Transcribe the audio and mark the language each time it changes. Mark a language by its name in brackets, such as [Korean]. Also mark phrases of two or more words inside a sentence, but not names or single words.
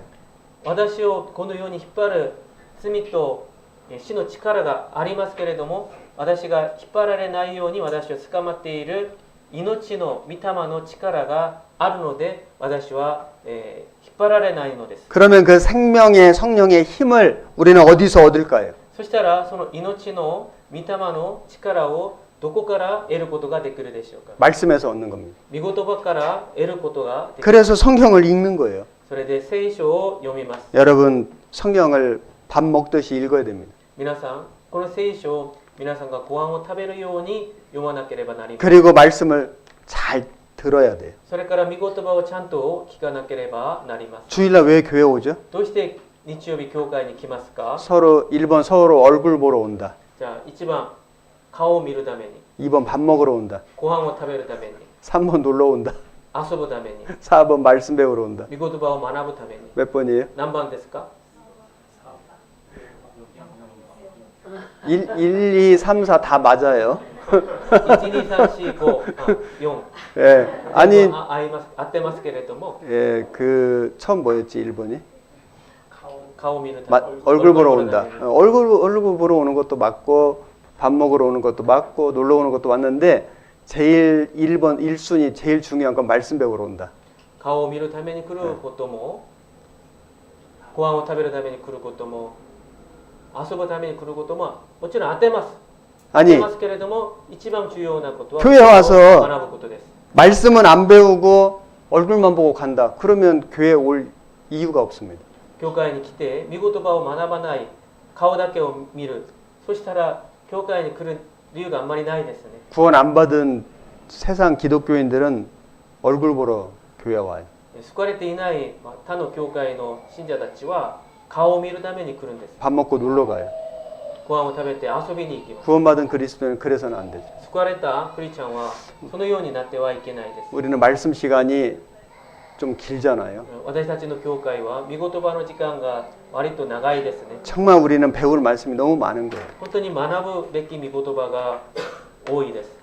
[Japanese] 私をこのように引っ張る罪と死の力がありますけれども、私が引っ張られないように私を捕まっている命の御霊の力があるので私は引っ張られないのです。 [Korean] 그러면 그 생명의 성령의 힘을 우리는 어디서 얻을까요? [Japanese] そしたらその命の御霊の力をどこから得ることができるでしょうか？ [Korean] 말씀에서 얻는 겁니다. [Japanese] 御言葉から得ることができる。 [Korean] 그래서 성경을 읽는 거예요. [Japanese] それで聖書を読みます。 [Korean] 여러분 성경을 밥 먹듯이 읽어야 됩니다. [Japanese] 皆さん、この聖書を皆さんがご飯を食べるように読まなければなりません。 [Korean] 그리고 말씀을 잘 들어야 돼요. [Japanese] それから御言葉をちゃんと聞かなければなります。 [Korean] 주일날 왜 교회 오죠? [Japanese] どうして日曜日教会に来ますか？ [Korean] 1번 서로 얼굴 보러 온다. [Japanese] じゃあ1番顔を見るために、 [Korean] 2번 밥 먹으러 온다. [Japanese] ご飯を食べるために、 [Korean] 3번 놀러 온다. [Japanese] 遊ぶために、 [Korean] 4번 말씀 배우러 온다. [Japanese] 御言葉を学ぶために。 [Korean] 몇 번이에요? [Japanese] 何番ですか？ [Korean] 1, 2, 3, 4 다 맞아요. [Japanese] 1、2、3、4、5、4。 [Korean] 예. 아니, [Japanese] 合ってますけれども、 [Korean] 예, 그 처음 뭐였지 1번이? [Japanese] 顔を見るために。 [Korean] 얼굴 보러 온다. 얼굴 보러 오는 것도 맞고 밥 먹으러 오는 것도 맞고 놀러 오는 것도 맞는데 제일 1번 1순위 제일 중요한 건 말씀 배우러 온다. [Japanese] 顔を見るために来ることも、ご飯を食べるために来ることも、遊ぶために来ることももちろん当てます。当て [Korean] 아니 [Japanese] ますけれども、一番重要なことは [Korean] 교회 와서 [Japanese] 学ぶことです。 [Korean] 말씀은 안 배우고 얼굴만 보고 간다. 그러면 교회 올 이유가 없습니다. [Japanese] 教会に来て御言葉を学ばない、顔だけを見る、そしたら教会に来る理由があんまりないですね。 [Korean] 구원 안 받은 세상 기독교인들은 얼굴 보러 교회 와요. [Japanese] 救われていない他の教会の信者たちは顔を見るために来るんです。 [Korean] 밥 먹고 놀러 가요. [Japanese] ご飯を食べて遊びに行きます。 [Korean] 구원받은 그리스도는 그래서는 안 되죠. [Japanese] 救われたクリスチャンはそのようになってはいけないです。 [Korean] 우리는 말씀 시간이 좀 길잖아요. [Japanese] 私たちの教会は御言葉の時間が割と長いですね。 [Korean] 정말 우리는 배울 말씀이 너무 많은 거예요. [Japanese] 本当に学ぶべき御言葉が多いです。